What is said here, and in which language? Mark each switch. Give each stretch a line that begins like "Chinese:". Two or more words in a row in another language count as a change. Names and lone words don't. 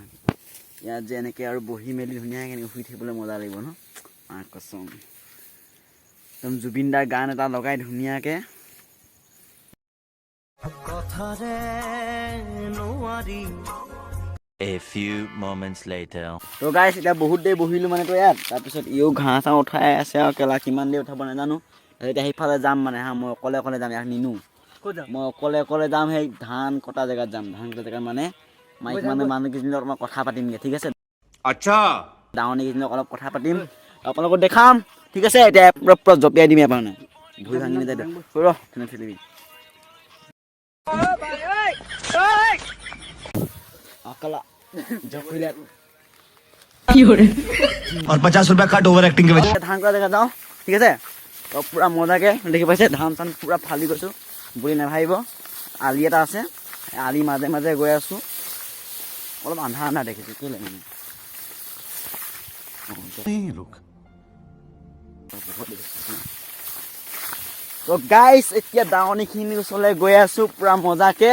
Assamese: ইয়াত যে এনেকৈ আৰু বহি মেলি ধুনীয়াকৈ এনেকৈ শুই থাকিবলৈ মজা লাগিব ন। কচম একদম জুবিন দাৰ গান এটা লগাই ধুনীয়াকৈ
English: A few moments later.
Assamese: তো গাইছ এতিয়া বহুত দেৰি বহিলোঁ মানে তো ইয়াত। তাৰপিছত ইও ঘাঁহ চাহ উঠাই আছে আৰু কেলা কিমান দেৰি উঠাব নাজানো। এতিয়া সেইফালে যাম মানে হা মই অকলে যাম। ইয়াক নিনো মই অকলে যাম। সেই ধান কটা জেগাত যাম। ধান কটা জেগাত মানে মাইক মানুহকেইজনীৰ লগত মই কথা পাতিমগৈ ঠিক আছে। আচ্ছা ডাঙৰকেইজনীক অলপ কথা পাতিম আপোনালোকক দেখাম ঠিক আছে। এতিয়া পুৰা জপিয়াই দিম এবাৰ মানে ভৰি ভাঙি নাযায় ৰ তেনে খেলিবি।
Hindi: और 50 रुपया कट
English: over acting
Hindi: के वजह
Assamese: ধান কৰা জেগা যাওঁ ঠিক আছে। তো পুৰা মজাকৈ দেখি পাইছে ধান চান পুৰা ফালি গৈছোঁ বুলি নাভাবিব। আলি এটা আছে আলি মাজে মাজে গৈ আছোঁ। অলপ আন্ধা দেখিছোঁ কেলৈ মানে তো গাইছ এতিয়া দাৱনীখিনিৰ ওচৰলৈ গৈ আছোঁ পুৰা মজাকৈ।